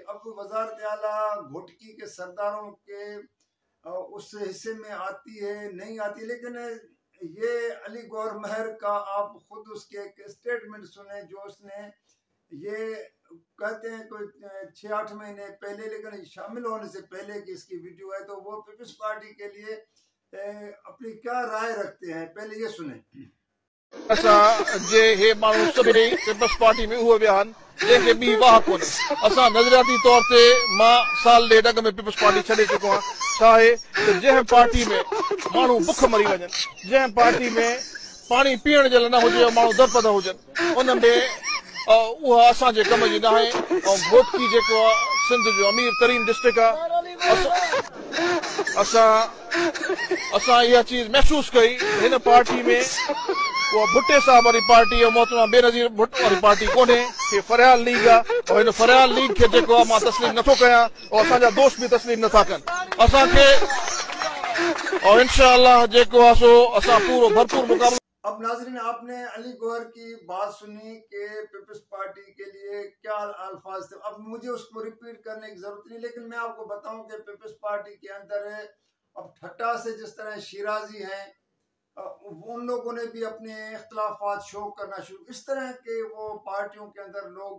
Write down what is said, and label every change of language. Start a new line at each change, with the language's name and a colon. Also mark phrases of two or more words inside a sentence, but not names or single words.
Urdu: اب وزارت اعلیٰ گھوٹکی کے سرداروں کے اس حصے میں آتی ہے نہیں آتی، لیکن یہ علی گوہر مہر کا آپ خود اس کے ایک اسٹیٹمنٹ سنیں جو اس نے یہ کہتے ہیں کوئی 6-8 مہینے پہلے، لیکن شامل ہونے سے پہلے کی اس کی ویڈیو ہے، تو وہ پیپلز پارٹی کے لیے اپنی کیا رائے رکھتے ہیں، پہلے یہ سنیں.
Sindhi: असां जे हे माण्हू सभई पीपल्स पार्टी में उहे विया आहिनि जंहिंखे ॿी वाह कोन्हे। असां नज़रियाती तौर ते मां साल ॾेढ अॻु में पीपल्स पार्टी छॾे चुको आहियां। छा आहे त जंहिं पार्टी में माण्हू बुख मरी वञनि, जंहिं पार्टी में पाणी पीअण जे लाइ न हुजे, माण्हू दरपद हुजनि, उन में उहा असांजे कम जी न आहे। ऐं घोटकी जेको आहे सिंध जो अमीर तरीन डिस्ट्रिक्ट आहे। असां इहा चीज़ महसूस कई हिन पार्टी में
Urdu: وہ بھٹے صاحب والی پارٹی ہے,
Sindhi: मोहतरमा बेनज़ीर भुट्टो वाली पार्टी कोन्हे, ये फरियाल लीग आहे। और हिन फरियाल लीग खे जेको आहे मां तस्लीम नथो कयां और असांजा दोस्त भी तस्लीम नथा कनि असांखे, और इंशाअल्लाह जेको आहे सो असां पूरो भरपूर मुकाबलो।
Urdu: اب ناظرین، آپ نے علی گوہر کی بات سنی کہ پیپلز پارٹی کے لیے کیا الفاظ تھے. اب مجھے اس کو ریپیٹ کرنے کی ضرورت نہیں، لیکن میں آپ کو بتاؤں کہ پیپلز پارٹی کے اندر اب ٹھٹہ سے جس طرح شیرازی ہیں، ان لوگوں نے بھی اپنے اختلافات شو کرنا شروع، اس طرح کے وہ پارٹیوں کے اندر لوگ.